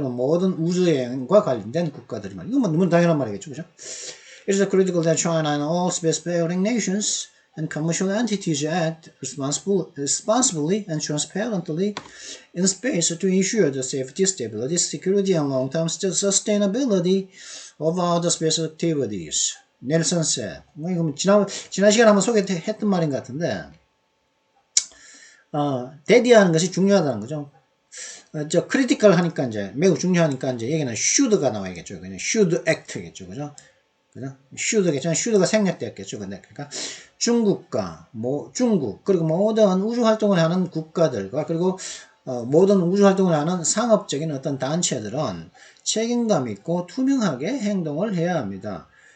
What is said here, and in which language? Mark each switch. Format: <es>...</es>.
<ko>그럼 모든 우주여행과 관련된 국가들이 말이죠. 이건 너무 당연한 말이겠죠. 그죠?</ko> <en>It is critical that China and all spacefaring nations and commercial entities act responsibly and transparently in space to ensure the safety, stability, security, and long-term sustainability of all the space activities. 넬슨 said.</en> <ko>이거 지난 시간에 한번 소개했던 말인 것 같은데, 대비하는 것이 중요하다는 거죠. 크리티컬 하니까 이제 매우 중요하니까 이제 여기는 should가 나와야겠죠. 그냥</ko> <en>should act</en> <ko>겠죠. 그죠? should겠죠. should가 생략되었겠죠. 그러니까 중국 그리고 모든 우주 활동을 하는 국가들과 그리고 모든 우주 활동을 하는 상업적인 어떤 단체들은 책임감 있고 투명하게 행동을 해야 합니다.</ko>